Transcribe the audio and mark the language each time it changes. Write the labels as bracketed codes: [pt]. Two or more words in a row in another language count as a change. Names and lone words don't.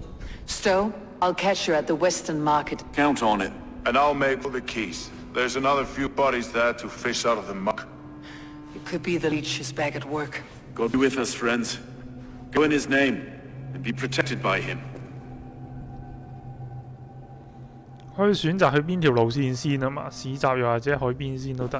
[en] Stowe, I'll catch you at the Western Market. Count on it. And I'll make for the keys. There's another few bodies there to fish out of the muck. It could be the leech is back at work. God be with us, friends. Go in his name, and be protected by him. [yue] 可以選擇去邊條路線先啊嘛，市集又或者海邊先都得。